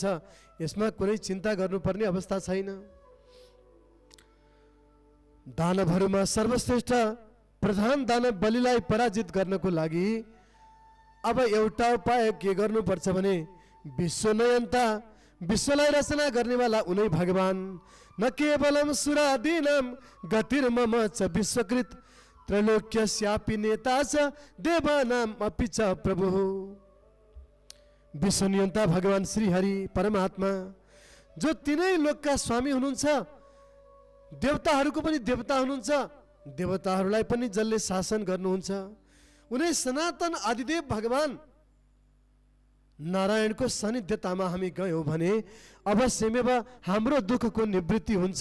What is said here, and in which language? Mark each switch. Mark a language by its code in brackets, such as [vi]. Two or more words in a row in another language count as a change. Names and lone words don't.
[ne] यसमा कुनै चिन्ता गर्नुपर्ने अवस्था छैन। दानवहरूमा सर्वश्रेष्ठ प्रधान दानव बलिलाई पराजित गर्नको लागि अब एउटा उपाय के गर्नुपर्छ भने विश्वनयन्ता, विश्वलाई रचना गर्नेवाला उनै भगवान, [sa] न केवलम सुरादीनाम गतिर्मम च विश्वकृत त्रैलोक्यस्यापि नेता च देवानाम अपि च प्रभु। [ne] विश्वनियन्ता भगवान श्रीहरि परमात्मा जो तिनै लोकका स्वामी हुनुहुन्छ, देवताहरूको पनि देवता हुनुहुन्छ, देवताहरूलाई पनि जसले शासन गर्नुहुन्छ, उनी सनातन आदिदेव भगवान नारायणको सानिध्यतामा हामी गयौँ भने अवश्यमेव हाम्रो दुःखको निवृत्ति हुन्छ।